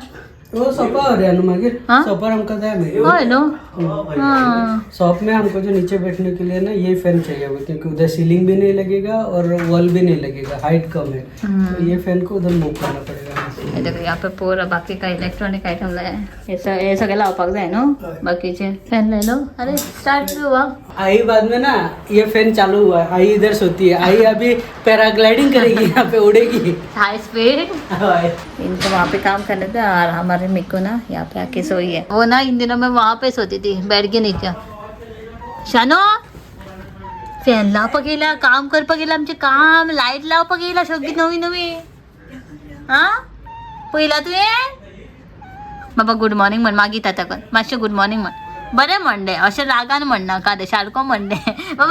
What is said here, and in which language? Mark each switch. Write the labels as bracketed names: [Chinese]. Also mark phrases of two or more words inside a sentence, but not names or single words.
[Hindi] वो सोफा हो रहा है मागे. हाँ? सोफा हमको दे नो. हाँ. शॉप में हमको जो नीचे बैठने के लिए ना ये फैन चाहिए हुआ, क्योंकि उधर सीलिंग भी नहीं लगेगा और वॉल भी नहीं लगेगा, हाइट कम है. तो ये फैन को उधर मूव करना पड़ेगा. ये देखो यहाँ पे पूरा बाकी का [English] electronic item [Hindi] लाया है. [Konkani] हे सगळं लावपाक जाय नो. बाकीचे फॅन [Hindi] ले लो. अरे स्टार्ट हुआ. आई बाद में ना ये फैन चालू हुआ है. आई इधर सोती है. आई अभी पैराग्लाइडिंग करेगी, यहाँ पे उड़ेगी [English] high speed. [Hindi] इनको वहाँ पे काम करने थे और हमारे मिको ना यहाँ पे आके सोई है. वो ना इन दिनों में वहाँ पे सोती थी बेड के नीचे. [Konkani] शानो फॅन लावपाक गेला, काम करपाक गेला, आमचे काम लाईट लावपाक गेला सगळी नवी नवी. हा पहिला तुवें बाबा [English] good morning [Konkani] म्हण मागीर ताका मातशें [English] good morning [Konkani] म्हण. बरें म्हणले अशें रागान म्हणनाका रे, सारको म्हणले बाबा.